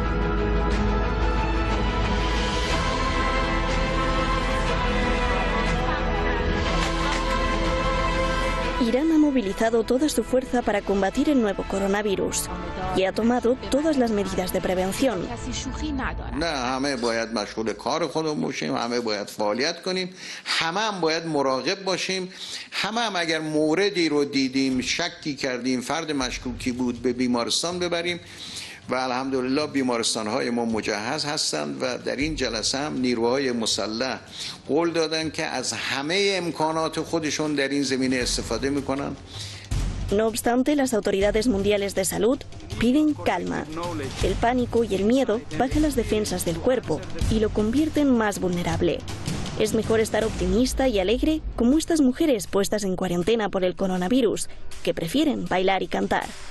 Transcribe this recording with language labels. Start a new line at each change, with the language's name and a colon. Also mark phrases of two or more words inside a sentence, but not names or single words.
Spanish: Irán ha movilizado toda su fuerza para combatir el nuevo coronavirus y ha tomado todas las medidas de prevención.
Persian: نه همه باید مشغول کار خودمون باشیم، همه باید فعالیت کنیم، همه هم باید مراقب باشیم، همه هم اگر موردی رو دیدیم شکی کردیم فرد مشکوکی بود به بیمارستان ببریم و الحمدلله بیمارستان‌های ما مجهز هستند و در این جلسه هم نیروهای مسلح قول دادن که از همه امکانات خودشون در این زمینه استفاده می‌کنن.
Spanish: No obstante, las autoridades mundiales de salud piden calma. El pánico y el miedo bajan las defensas del cuerpo y lo convierten más vulnerable. Es mejor estar optimista y alegre como estas mujeres puestas en cuarentena por el coronavirus, que prefieren bailar y cantar.